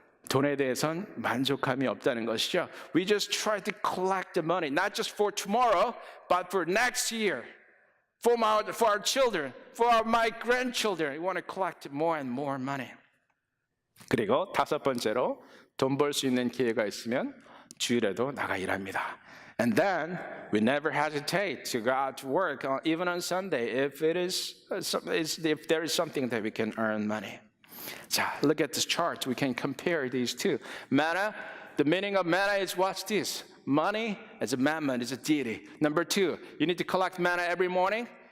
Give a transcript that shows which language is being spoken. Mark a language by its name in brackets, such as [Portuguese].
[Korean] 돈에 대해선 만족함이 없다는 것이죠. [English] We just try to collect the money, not just for tomorrow, but for next year, for our children, for my grandchildren. We want to collect more and more money. [Korean] 그리고 다섯 번째로, 돈 벌 수 있는 기회가 있으면 주일에도 나가 일합니다. [English] And then we never hesitate to go out to work, even on Sunday, if there is something that we can earn money. 자, look at this chart. We can compare these two. Manna, the meaning of manna is watch this. Money is a mammon, is a deity. Number two, you need to collect manna every morning.